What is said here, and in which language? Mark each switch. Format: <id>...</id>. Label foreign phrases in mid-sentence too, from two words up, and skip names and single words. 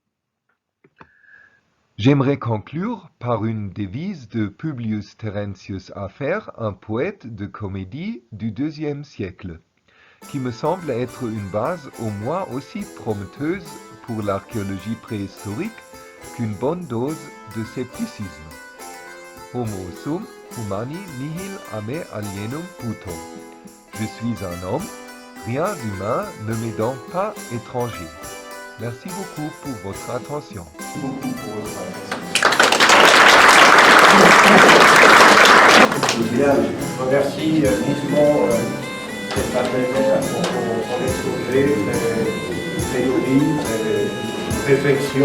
<fr>J'aimerais conclure par une devise de Publius Terentius Afer, un poète de comédie du IIe siècle, qui me semble être une base au moins aussi prometteuse pour l'archéologie préhistorique qu'une bonne dose de scepticisme.</fr> <la>Homo sum humani nihil ame alienum puto.</la> <fr>Je suis un homme, rien d'humain ne m'est donc pas étranger. Merci beaucoup pour votre attention. Bien, je remercie vivement cette appel pour exposer des théories, des réflexions.</fr>